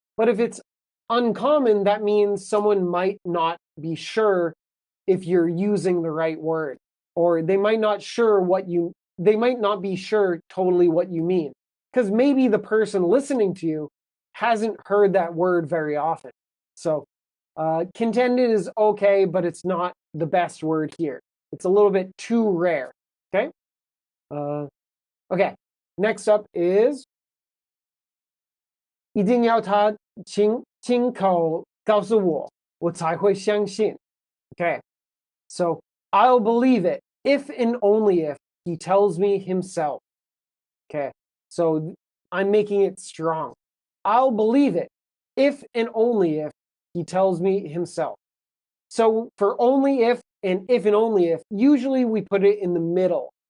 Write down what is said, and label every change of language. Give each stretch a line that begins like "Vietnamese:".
English: But if it's uncommon, that means someone might not be sure if you're using the right word, or they might not be sure totally what you mean, because maybe the person listening to you hasn't heard that word very often. So contented is okay, but it's not the best word here. It's a little bit too rare. Okay. Okay. Next up is
Chinese: 一定要他亲口告诉我，我才会相信。
English: Okay. So I'll believe it if and only if he tells me himself. Okay. So I'm making it strong. I'll believe it if and only if he tells me himself. So for only if and only if, usually we put it in the middle.